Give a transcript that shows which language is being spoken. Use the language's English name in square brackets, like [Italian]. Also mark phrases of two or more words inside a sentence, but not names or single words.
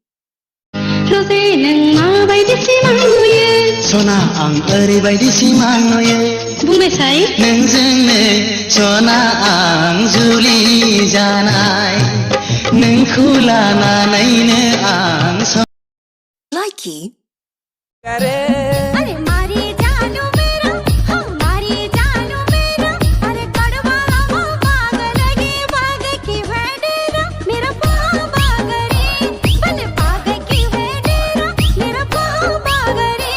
[Bodo] सना आं ओरैबायदि सिमां नुयो बुंबायसाय नोंजोंनो सना आं जुलि जानाय नोंखौ लानानैनो आं Likey. [Garhwali] अरे मारी जानू मेरा मारी जानू मेरा अरे गड़वाला वो बाग लगी बाग की वेडेरा मेरा बाग रे बने बाग की वेडेरा मेरा बाग रे